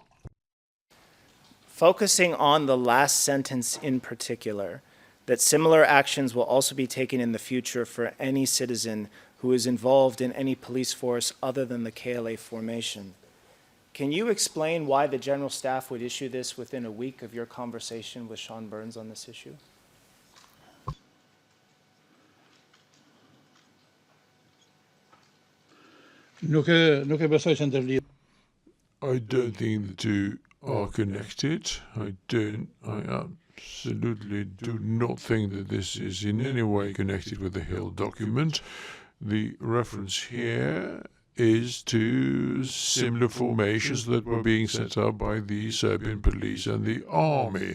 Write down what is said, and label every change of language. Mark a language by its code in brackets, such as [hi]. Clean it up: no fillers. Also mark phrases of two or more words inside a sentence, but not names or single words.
[en] Focusing on the last sentence in particular, that similar actions will also be taken in the future for any citizen who is involved in any police force other than the KLA formation. Can you explain why the General Staff would issue this within a week of your conversation with Sean Burns on this issue? [sq] nuk e besoj që ndërlidh. [en] I don't think the two are connected. I absolutely do not think that this is in any way connected with the Hill document. The reference here is to similar formations that were being set up by the Serbian police and the army.